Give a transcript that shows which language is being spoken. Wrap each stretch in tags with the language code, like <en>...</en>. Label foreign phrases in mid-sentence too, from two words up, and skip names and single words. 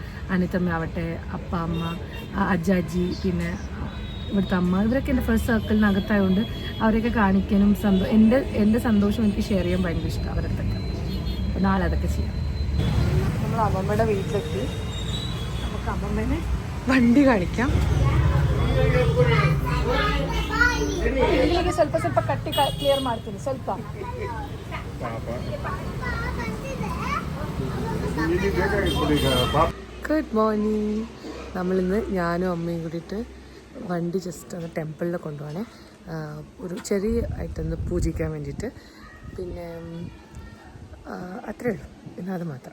<ml>അനിത്തമ്മ ആവട്ടെ, അപ്പ, അമ്മ, അജ്ജാജി, പിന്നെ ഇവിടുത്തെ അമ്മ, ഇവരൊക്കെ എൻ്റെ ഫസ്റ്റ് സർക്കിളിനകത്തായതുകൊണ്ട് അവരെയൊക്കെ കാണിക്കാനും എൻ്റെ സന്തോഷം എനിക്ക് ഷെയർ ചെയ്യാൻ ഭയങ്കര ഇഷ്ടമാണ് അവരുടെ അടുത്തൊക്കെ. അപ്പോൾ നാളെ അതൊക്കെ ചെയ്യാം. നമ്മൾ അമ്മമ്മയുടെ വീട്ടിലെത്തി. നമുക്ക് അമ്മമ്മേനെ വണ്ടി കാണിക്കാം.</ml> <kn>ಸ್ವಲ್ಪ ಕಟ್ಟಿ ಕ್ಲಿಯರ್ ಮಾಡ್ತೀನಿ ಸ್ವಲ್ಪ.</kn> <en>good morning.</en> <ml>നമ്മളിന്ന് ഞാനും അമ്മയും കൂടിയിട്ട് വണ്ടി ജസ്റ്റ് ഒന്ന് ടെമ്പിളിൽ കൊണ്ടുപോകണേ, ഒരു ചെറിയ ആയിട്ടൊന്ന് പൂജിക്കാൻ വേണ്ടിയിട്ട്. പിന്നെ അത്രയേ ഉള്ളൂ, പിന്നെ അത് മാത്രം.</ml>